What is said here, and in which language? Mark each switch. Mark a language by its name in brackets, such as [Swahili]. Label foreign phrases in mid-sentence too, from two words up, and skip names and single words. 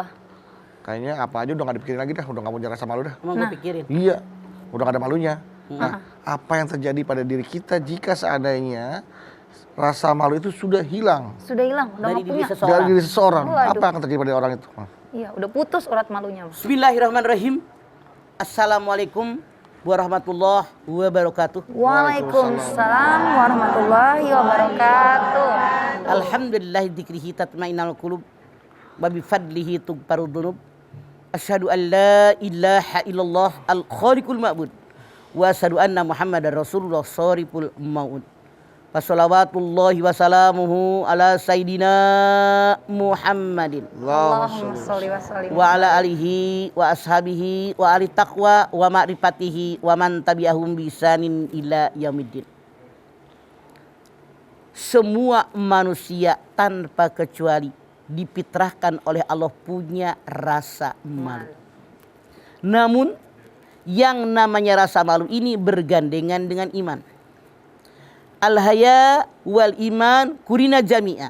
[Indonesian] Kayaknya apa aja udah nggak dipikirin lagi dah, udah nggak punya rasa malu dah. Emang gue pikirin. Iya, udah nggak ada malunya. Nah, apa yang terjadi pada diri kita jika seandainya rasa malu itu sudah hilang Sudah hilang, udah Dari nggak diri punya. seseorang. dari diri seseorang? Waduh. Apa yang akan terjadi pada orang itu? Iya, udah putus urat malunya. Mas. [Arabic] بسم الله الرحمن الرحيم. السلام عليكم ورحمة الله وبركاته. وعليكم السلام ورحمة الله وبركاته. الحمد لله ذكره تطمئن القلوب وبفضله تغفر الذنوب. أشهد أن لا إله إلا الله الخالق المعبود وأشهد أن محمدا رسول الله شريف الموت. وصلوات الله وسلامه على سيدنا محمد اللهم صل وسلم. وعلى آله وأصحابه وآل التقوى ومعرفته ومن تبعهم بإحسان إلى يوم الدين. [Indonesian] Semua manusia tanpa kecuali difitrahkan oleh Allah punya rasa malu. Namun yang namanya rasa malu ini bergandengan dengan iman. [Arabic] الحياء والإيمان قرنا جميعا.